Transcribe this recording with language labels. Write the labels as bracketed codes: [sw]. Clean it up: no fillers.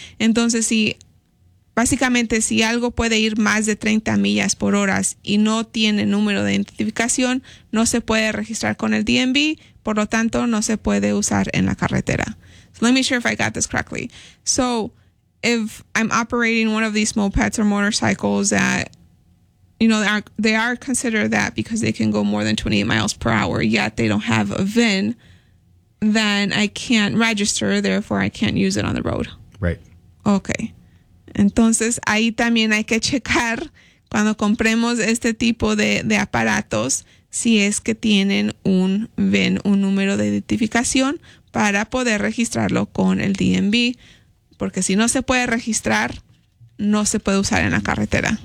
[es] Entonces, si básicamente si algo puede ir más de 30 millas por hora y no tiene número de identificación, no se puede registrar con el DMV, por lo tanto, no se puede usar en la carretera. [en] So let me sure if I got this correctly. So if I'm operating one of these mopeds or motorcycles that, you know, they are considered that because they can go more than 28 miles per hour, yet they don't have a VIN, then I can't register, therefore I can't use it on the road. Right. Okay. [es] Entonces, ahí también hay que checar cuando compremos este tipo de aparatos si es que tienen un VIN, un número de identificación, para poder registrarlo con el DMV, porque si no se puede registrar, no se puede usar en la carretera.